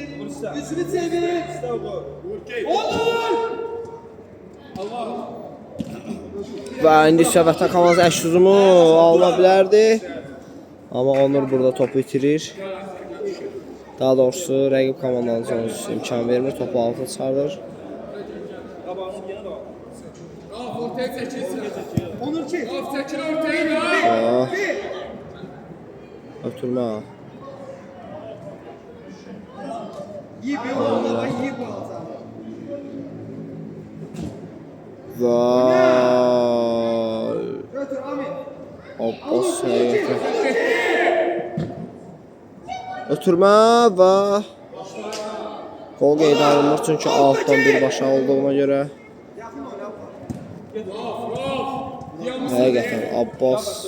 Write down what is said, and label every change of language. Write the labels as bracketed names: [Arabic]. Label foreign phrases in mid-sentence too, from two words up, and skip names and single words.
[Turkish] Üçlü çevir. Onur. [Azerbaijani] Və indi isə vətən komandası əks hücumu alına bilərdi. Amma Onur burada topu itirir. Daha doğrusu rəqib komandanın imkan vermir, topu altına çıxardır. [Turkish] Ortaya çekilsin. Onur çek. Çekil ortaya. [Azerbaijani] Ötürmə. [Turkish] İyi bir oldu. İyi bu oldu. Vay. [Azerbaijani] Götür Amin. Abbas həqiqətən. Ötürmə və gol qeydə alınmır çünki altdan birbaşa olduğuna görə. [Turkish] Yakın oyna. [Azerbaijani] Həqiqətən Abbas